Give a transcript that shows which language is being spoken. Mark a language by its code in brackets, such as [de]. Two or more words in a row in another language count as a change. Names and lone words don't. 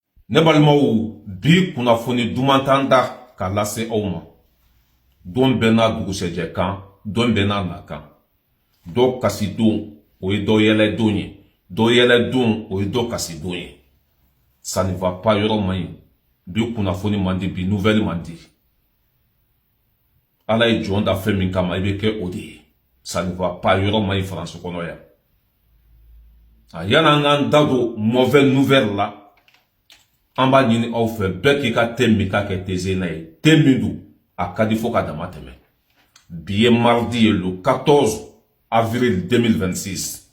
[bm] ne balimaw bi kunnafoni duman t'an da k'a lase aw ma. Don bɛɛ n'a dugusɛjɛ kan, don bɛɛ n'a na kan. Dɔ kasi don o ye dɔ yɛlɛ don ye, dɔ yɛlɛ don o ye dɔ kasi don ye. [fr] Ça ne va pas [bm] yɔrɔ man ɲi. Bi kunnafoni man di, bi nouvelle man di. Ala ye jɔn da fɛn min kama i bɛ kɛ o de ye. [fr] Ça ne va pas [bm] yɔrɔ man ɲi France kɔnɔ yan. Yan'an k'an da don [fr] mauvaise nouvelle [bm] la, an b'a ɲini aw fɛ bɛɛ k'i ka thé min k'a kɛ thé na ye. Thé min don a ka di fo ka dama tɛmɛ. Bi ye mardi ye [fr] le 14 avril 2026.